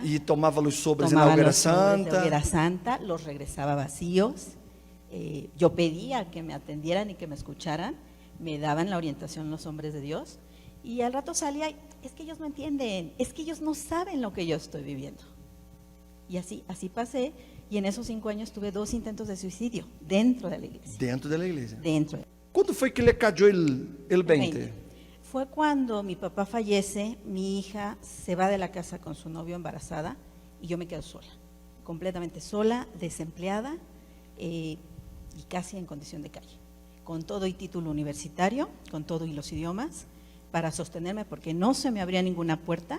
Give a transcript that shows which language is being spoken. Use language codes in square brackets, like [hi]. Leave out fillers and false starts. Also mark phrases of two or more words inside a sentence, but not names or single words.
[pt] e tomava os sobres na [es] Tomaba [pt] hogueira [es] los sobres de santa. hoguera santa, los regresaba vacíos. Yo pedía que me atendieran y que me escucharan. Me daban la orientación los hombres de Dios. Y al rato salía, es que ellos no entienden, es que ellos no saben lo que yo estoy viviendo. Y así pasé. Y en esos 5 años tuve 2 intentos de suicidio dentro de la iglesia. [pt] Dentro da igreja. Dentro. Quando foi que lhe caiu o 20? [es] Fue cuando mi papá fallece, mi hija se va de la casa con su novio embarazada y yo me quedo sola, completamente sola, desempleada y casi en condición de calle, con todo y título universitario, con todo y los idiomas, para sostenerme porque no se me abría ninguna puerta.